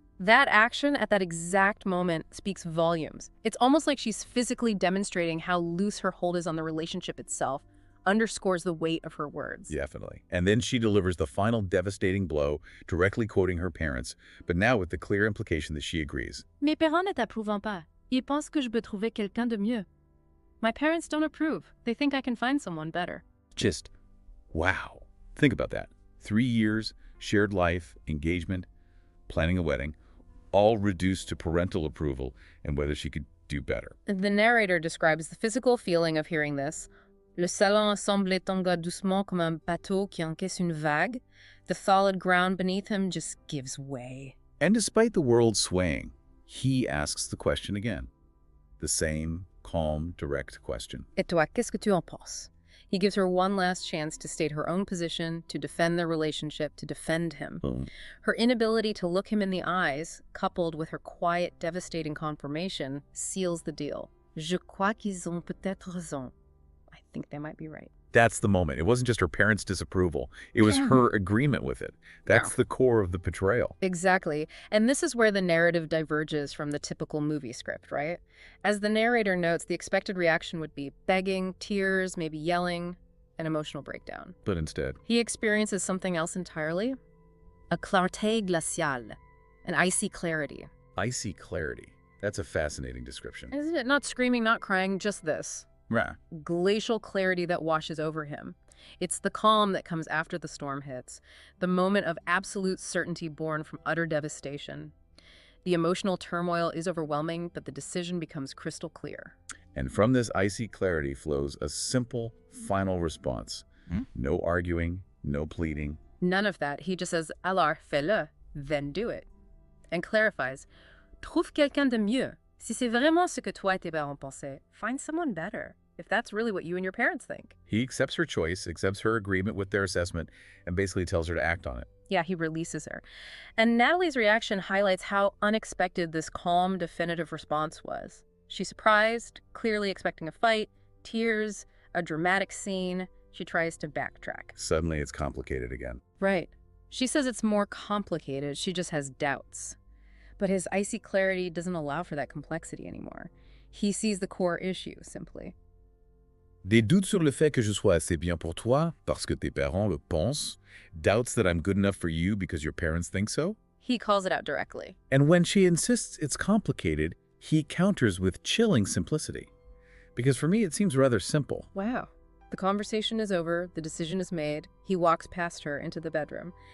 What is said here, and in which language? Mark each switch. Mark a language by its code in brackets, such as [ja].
[en] That action at that exact moment speaks volumes. It's almost like she's physically demonstrating how loose her hold is on the relationship itself, underscores the weight of her words. Definitely. And then she delivers the final devastating blow, directly quoting her parents, but now with the clear implication that she agrees. [fr] Mes parents ne t'approuvent pas. Ils pensent que je peux trouver quelqu'un de mieux. [en] My parents don't approve. They think I can find someone better. Just, wow. Think about that. 3 years, shared life, engagement, planning a wedding, all reduced to parental approval and whether she could do better. The narrator describes the physical feeling of hearing this. [fr] Le salon semblait tanguer doucement comme un bateau qui encaisse une vague. [en] The solid ground beneath him just gives way. And despite the world swaying, he asks the question again. The same calm, direct question. [fr] Et toi, qu'est-ce que tu en penses? [en] He gives her one last chance to state her own position, to defend their relationship, to defend him. Her inability to look him in the eyes, coupled with her quiet, devastating confirmation, seals the deal. [fr] Je crois qu'ils ont peut-être raison. [en] I think they might be right. That's the moment. It wasn't just her parents' disapproval. It was her agreement with it. That's the core of the betrayal. Exactly. And this is where the narrative diverges from the typical movie script, right? As the narrator notes, the expected reaction would be begging, tears, maybe yelling, an emotional breakdown. But instead, he experiences something else entirely. [fr] A clarté glaciale, [en] an icy clarity. Icy clarity. That's a fascinating description. Isn't it? Not screaming, not crying, just this. Yeah. Glacial clarity that washes over him. It's the calm that comes after the storm hits, the moment of absolute certainty born from utter devastation. The emotional turmoil is overwhelming, but the decision becomes crystal clear. And from this icy clarity flows a simple, final response. No arguing, no pleading. None of that. He just says, [fr] alors, fais-le, [en] then do it. And clarifies, [fr] trouve quelqu'un de mieux. Si c'est vraiment ce que toi et tes parents pensaient, [en] find someone better, if that's really what you and your parents think. He accepts her choice, accepts her agreement with their assessment, and basically tells her to act on it. Yeah, he releases her. And Nathalie's reaction highlights how unexpected this calm, definitive response was. She's surprised, clearly expecting a fight, tears, a dramatic scene. She tries to backtrack. Suddenly it's complicated again. Right. She says it's more complicated, she just has doubts. But his icy clarity doesn't allow for that complexity anymore. He sees the core issue, simply. [fr] Des doutes sur le fait que je sois assez bien pour toi, parce que tes parents le pensent. [en] Doubts that I'm good enough for you because your parents think so. He calls it out directly. And when she insists it's complicated, he counters with chilling simplicity. Because for me, it seems rather simple. Wow. The conversation is over, the decision is made. He walks past her into the bedroom.